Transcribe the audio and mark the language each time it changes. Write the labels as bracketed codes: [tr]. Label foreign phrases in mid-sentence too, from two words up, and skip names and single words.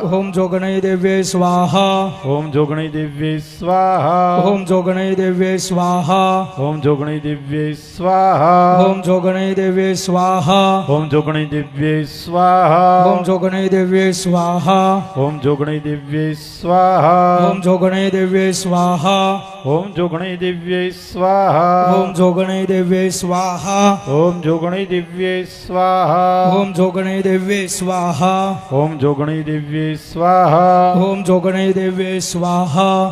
[sa] ઓમ જોગણે દેવ્ય સ્વાહા. ઓમ જોગણી દેવ્ય સ્વાહા. ઓમ જોગણે દેવ્ય સ્વાહા. ઓમ જોગણી દિવ્ય સ્વાહા. ઓમ જોગણે દેવ્ય સ્વાહા. ઓમ જોગણી દિવ્ય સ્વાહા. ઓમ જોગણે દેવ્ય સ્વાહા. ઓમ જોગણી દિવ્ય સ્વાહા. ओम जोगणे दिव्ये स्वाहा ओम जोगणे दिव्ये स्वाहा ओम जोगणे दिव्ये स्वाहा ओम जोगणे दिव्ये स्वाहा ओम जोगणे दिव्ये स्वाहा ओम जोगणे दिव्ये स्वाहा ओम जोगणे दिव्ये स्वाहा